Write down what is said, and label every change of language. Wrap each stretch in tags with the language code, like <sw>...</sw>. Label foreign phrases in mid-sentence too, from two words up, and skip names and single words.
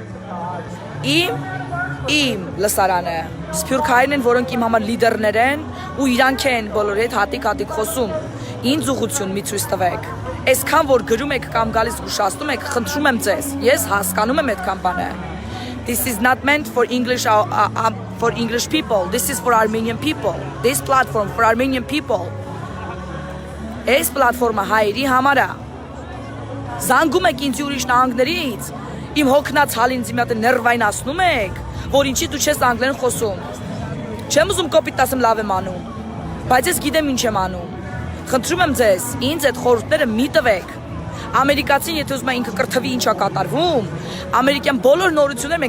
<hy>Իմ լսարանը սփյուռք հայերն են, որոնք իմ համար լիդերներ են ու իրանք են բոլորի հետ հատիկ խոսում։ Ինձ ուղղություն մի ցույց տվեք։ Այսքան որ գրում եք կամ գալիս զգուշացնում եք, խնդրում եմ ձեզ, ես հասկանում եմ այդ կամպանը։</hy> <en>This is not meant for English people. This is for Armenian people. This platform for Armenian people.</en> <hy>Այս պլատֆորմը հայերի համար է։ Զանգում եք ինձ ուրիշ նահանգներից, իմ հոգնած հալին ինձ մի հատ ներվային ասնում եք, որ ինչի դու չես անգլերեն խոսում։ Չեմ ուզում կոպիտ ասեմ լավ եմ անում, բայց ես գիտեմ ինչ եմ անում։ Խնդրում եմ ձեզ, ինձ այդ խորհուրդները մի տվեք։ Ամերիկացին եթե ուզում է ինքը կրթվի ինչ է կատարվում, ամերիկյան բոլոր նորությունները</hy>